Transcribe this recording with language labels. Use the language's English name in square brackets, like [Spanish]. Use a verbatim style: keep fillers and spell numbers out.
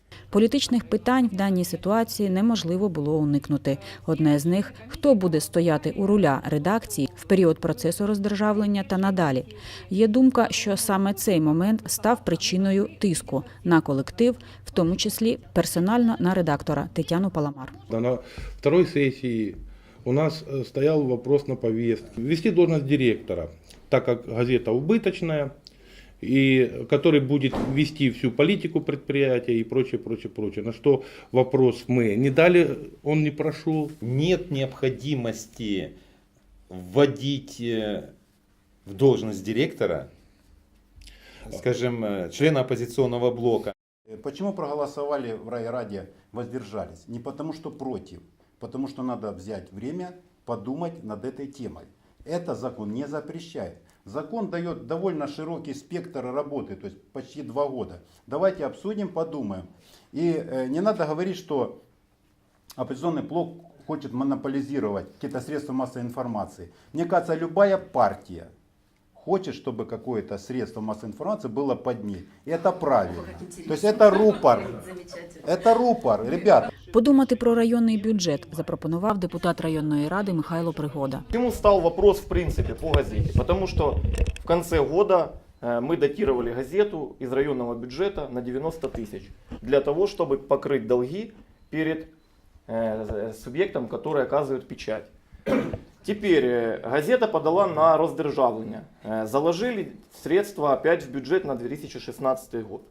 [Ukrainian] Політичних питань в даній ситуації неможливо було уникнути. Одне з них – хто буде стояти у руля редакції в період процесу роздержавлення та надалі. Є думка, що саме цей момент став причиною тиску на колектив, в тому числі персонально на редактора Тетяну Паламар. [Russian] На второй сессии у нас стоял вопрос на повестке. Вести должность директора, так как газета убыточная, и который будет вести всю политику предприятия и прочее, прочее, прочее. На что вопрос мы не дали, он не прошел. Нет необходимости вводить в должность директора, скажем, члена оппозиционного блока. Почему проголосовали в райраде, воздержались? Не потому что против, потому что надо взять время, подумать над этой темой. Это закон не запрещает. Закон дает довольно широкий спектр работы, то есть почти два года. Давайте обсудим, подумаем. И не надо говорить, что оппозиционный блок хочет монополизировать какие-то средства массовой информации. Мне кажется, любая партия хочет, чтобы какое-то средство массовой информации было под ней. И это правильно. То есть это рупор. Это рупор, ребят. [Ukrainian] Подумати про районний бюджет запропонував депутат районної ради Михайло Пригода. [Russian] Почему стал вопрос в принципе по газете? Потому что в конце года мы датировали газету из районного бюджета на девяносто тысяч для того, чтобы покрыть долги перед субъектом, который оказывает печать. Теперь газета подала на роздержавление. Заложили средства опять в бюджет на две тысячи шестнадцатый год.